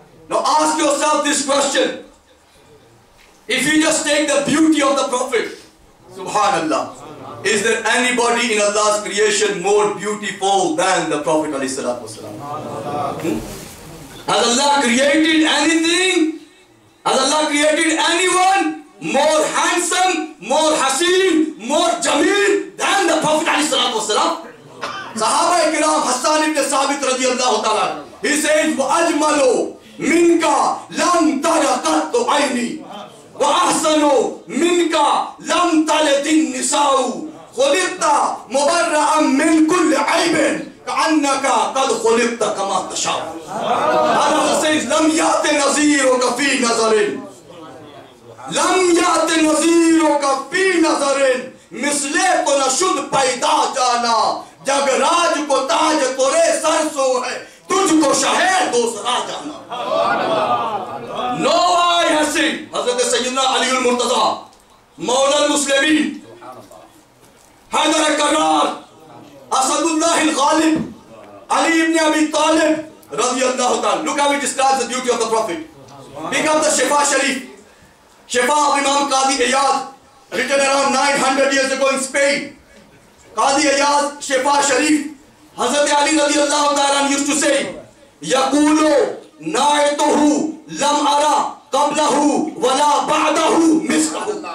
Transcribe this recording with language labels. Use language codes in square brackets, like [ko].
[en] Now ask yourself this question. If you just take the beauty of the Prophet, subhanallah, is there anybody in Allah's creation more beautiful than the Prophet ﷺ? Has Allah created anything? Has Allah created anyone more handsome, more haseen, more jameel than the Prophet ﷺ? [ar] Sahaba Ikram, Hassan ibn Sabit radiyallahu ta'ala, [en] he says, [ar] وَأَجْمَلُوا مِنْكَ لَمْ تَرَقَتُ عَيْنِي وَأَحْسَنُوا مِنْكَ لَمْ تَلِدِ النِّسَاءُ خُلِقْتَ مُبَرَّأً مِنْ كُلِّ عَيْبٍ كَأَنَّكَ قَدْ خُلِقْتَ كَمَا تَشَاءُ. [en] Allah says, [ar] لَمْ يَأْتِ نَظِيرُكَ فِي نَظَرٍ [ur] لَمْ يَأْتِ نَظِيرُكَ فِي نَظَرٍ مثلے تو نہ شد پیدا جانا جگ راج کو تاج تورے سر سو ہے تجھ کو شہر دوسرا جانا. [en] No eye has seen حضرت سیدنا علی المرتضی مولا المسلمین حیدر کرار اسد اللہ الغالب علی ابن ابی طالب رضی اللہ تعالی. Look how he describes the beauty of the Prophet. Pick up the Shifa Sharif, Shifa of Imam Qadi Iyad, written around 900 years ago in Spain. Qadi Iyad, Shifa Sharif, Hazrat Ali radiallahu ta'ala used to say, [ar] Yaqulu na'ituhu lam ara qablahu wala ba'dahu mislahu.